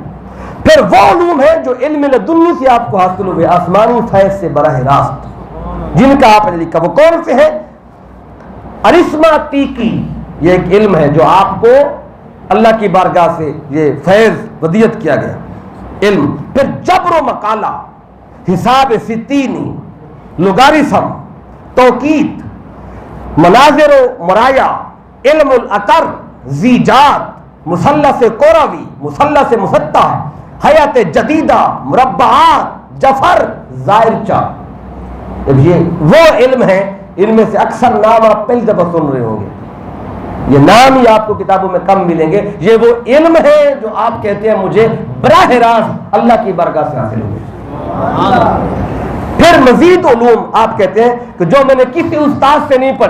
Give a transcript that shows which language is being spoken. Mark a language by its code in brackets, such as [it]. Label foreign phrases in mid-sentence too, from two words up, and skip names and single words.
[ur] پھر وہ علوم ہے جو علم لدنی سے آپ کو حاصل ہوئے، آسمانی فیض سے براہ راست، جن کا آپ نے لکھا۔ وہ کون سے ہیں؟ ارثماٹیکی، یہ ایک علم ہے جو آپ کو اللہ کی بارگاہ سے یہ فیض ودیت کیا گیا علم۔ پھر جبر و مقالہ، حساب ستینی، لوگارثم، توقیت، مناظر و مرایا، علم العطر، زیجات، مثلث قروی، مثلث مسطح، حیات جدیدہ، مربعات، جفر، زائرچہ۔ یہ وہ علم ہے، ان میں سے اکثر نام آپ پہلی دفعہ سن رہے ہوں گے۔ یہ نام ہی آپ کو کتابوں میں کم ملیں گے. یہ وہ علم ہے جو آپ کہتے ہیں مجھے براہ راست اللہ کی بارگاہ سے حاصل ہوئے. پھر مزید علوم آپ کہتے ہیں کہ جو میں نے کسی استاد سے نہیں پڑھے.